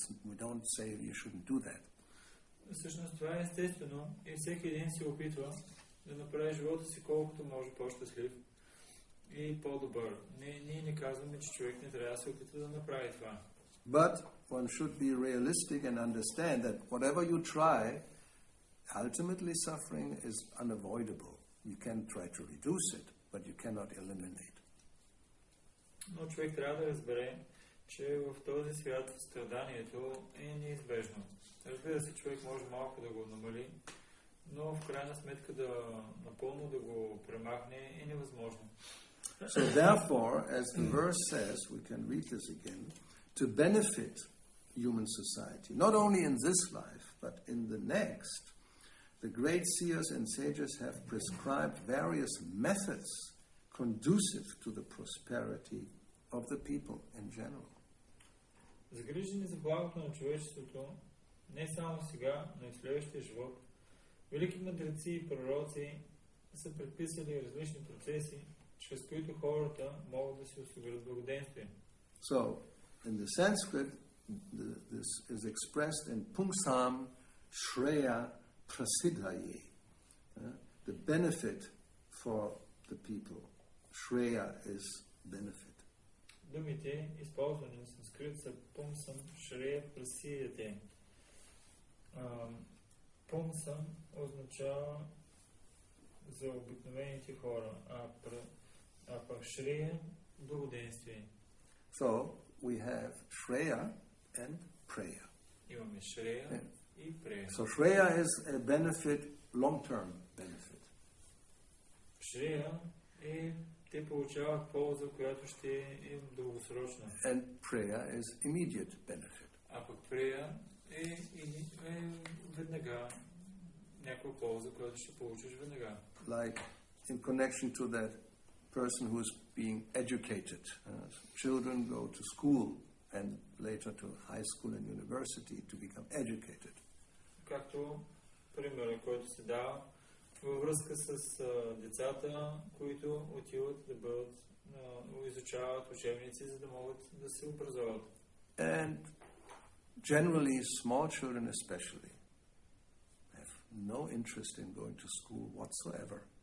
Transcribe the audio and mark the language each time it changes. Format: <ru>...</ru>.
<en>We don't say you shouldn't do that.</en> <bg>Всъщност това е естествено и всеки един се опитва да направи живота си колкото може по-щастлив и по-добър. Ние не казваме, че човек не трябва да се опитва да направи това.</bg> <en>But one should be realistic and understand that whatever you try, ultimately suffering is unavoidable. You can try to reduce it, but you cannot eliminate.</en> <bg>Но човек трябва да разбере, че в този свят страданието е неизбежно. Разбира се, човек може малко да го намали, но в крайна сметка напълно да го премахне е невъзможно.</bg> <en>So therefore, as the verse says, we can read this again, to benefit human society, not only in this life, but in the next, the great seers and sages have prescribed various methods conducive to the prosperity of the people in general.</en> <bg>Загрижени за благото на човечеството, не само сега, но и в следващия живот, велики мъдреци и пророци са предписали различни процеси, чрез които хората могат да си осигурят благоденствие.</bg> <en>So, in the Sanskrit, this is expressed in</en> <sa>Pungsam Shreya Prasidhaye,</sa> <en>the benefit for the people. Shreya is benefit.</en> <bg>Думите, използвани на санскрит, са</bg> <sa>Пумсам Шрея Прасидяте.</sa> <bg>Пумсам означава за обикновените хора, а пък Шрея – благоденствие.</bg> <en>So, we have Shreya and Preya.</en> <bg>Имаме Шрея и Прея.</bg> <en>So, Shreya is a benefit, long-term benefit.</en> <bg>Шрея е, те получават полза, която ще е дългосрочна.</bg> <en>And Preya is immediate benefit.</en> <bg>А пък Прея е веднага някаква полза, която ще получиш веднага.</bg> <en>Like in connection to that person who is being educated. Children go to school and later to high school and university to become educated.</en> <bg>Както примерът, който се дава във връзка с децата, които отиват да бъдат изучават учебници, за да могат да се образоват.</bg> <en>And generally, small children especially have no interest in going to school whatsoever.</en>